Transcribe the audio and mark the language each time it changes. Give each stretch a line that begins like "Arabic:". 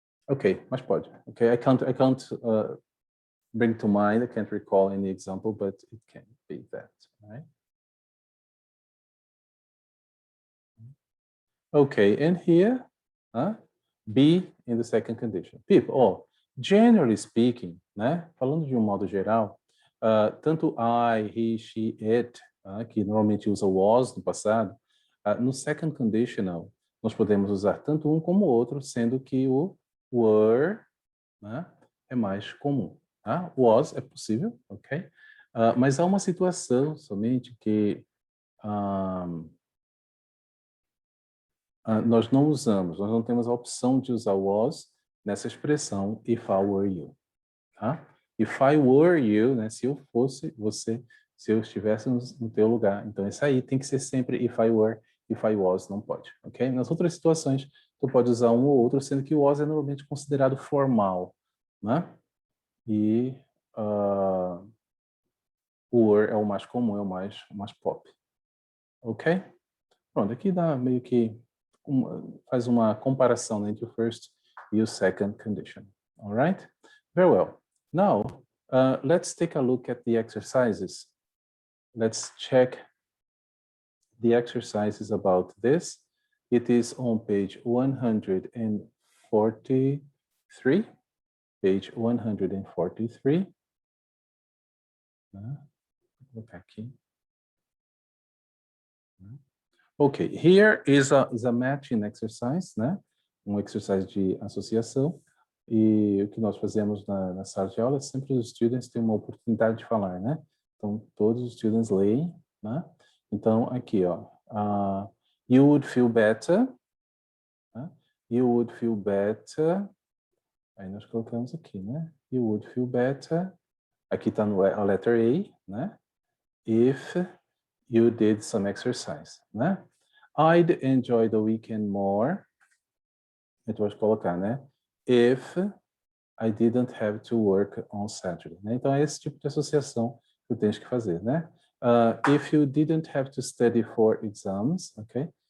English: Okay,
Portuguese: mas pode.
English: Okay, I can't bring to mind. I can't recall any example, but it can be that, right? Okay, and here, be in the second condition. People, generally speaking, né?
Portuguese: Falando de um modo geral, tanto I, he, she, it, que normalmente usa was no passado, no second conditional, nós podemos usar tanto um como o outro, sendo que o were, né, é mais comum. Was é possível, ok? Mas há uma situação somente que nós não usamos, nós não temos a opção de usar was nessa expressão if I were you.
English: If I were you,
Portuguese: né, se eu fosse você, se eu estivesse no teu lugar. Então, esse aí tem que ser sempre
English: if I were, if I was,
Portuguese: não pode, ok? Nas outras situações, tu pode usar um ou outro, sendo que o was é normalmente considerado formal, né? E o were é o mais comum, é o mais pop, ok? Pronto, aqui dá meio que faz uma comparação entre o first e o second condition.
English: All right? Very well. Now, let's take a look at the exercises. Let's check the exercises about this. It is on page 143. Page 143.
Portuguese: Vou colocar aqui.
English: Okay, here is a matching exercise, né?
Portuguese: Exercise de associação. E o que nós fazemos na sala de aula, sempre os students têm uma oportunidade de falar, né? Então, todos os students leem, né? Então, aqui, ó.
English: You would feel better. You would feel better.
Portuguese: Aí nós colocamos aqui, né?
English: You would feel better.
Portuguese: Aqui está a
English: letter A, né? If you did some exercise, né? I'd enjoy the weekend more.
Portuguese: A gente pode colocar,
English: né? If I didn't have to work on Saturday. Né?
Portuguese: Então, é esse tipo de associação que eu tenho que fazer, né?
English: If you didn't have to study for exams, okay?